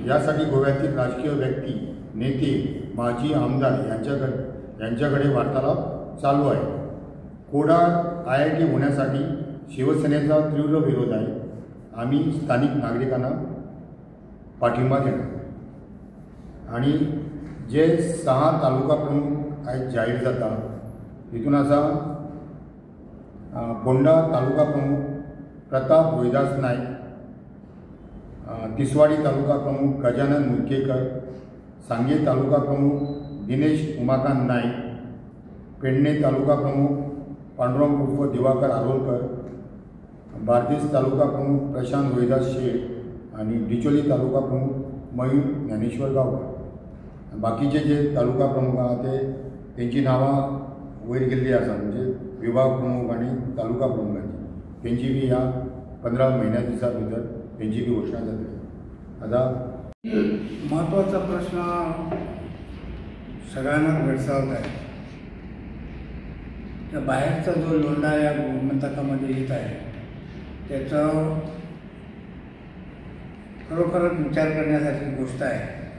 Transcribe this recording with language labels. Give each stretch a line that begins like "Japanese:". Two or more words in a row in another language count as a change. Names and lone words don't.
Marathi: यासाठी गोव्यातील राजकीय व्यक्ती, नेते, माजी आमदार यांच्याकडे वार्तालाप चालू आहे। कोडाळ IIT होण्यासाठी शिवसेनेचा तीव्र विरोध आहे। आम्ही स्थानिक नागरिकांना पाठिंबा देणार आणि जे 6 तालुका प्रमुख आज जाहीर
Konkani: जाता तितून आसा
Marathi: फोंडा तालुका प्रमुख प्रताप रोहिदास नाईक, तिसवाडी तालुका प्रमुख गजानन मुदगेकर, सांगे तालुका प्रमुख दिनेश उमाकांत नाईक, पेडणे तालुका प्रमुख पांडुरंग उर्फ दिवाकर आरोलकर, बार्देस तालुका प्रमुख प्रशांत रोहिदास शेठ आणि डिचोली तालुका प्रमुख मयूर ज्ञानेश्वर गावकर।
Konkani: बाकीचे जे तालुका प्रमुख आहात त्यांची नावां वयर गेल्ली आसा, म्हणजे विभाग प्रमुख आणि तालुका प्रमुखांची त्यांची बी ह्या 15 महिन्या दिसा भितर त्यांची बी घोषणा जातली।
Marathi: आता महत्त्वाचा प्रश्न सगळ्यांना भेडसावत आहे। त्या बाहेरचा जो लोंढा या गोमंतकामध्ये येत आहे त्याचा खरोखरच विचार करण्यासारखी गोष्ट आहे।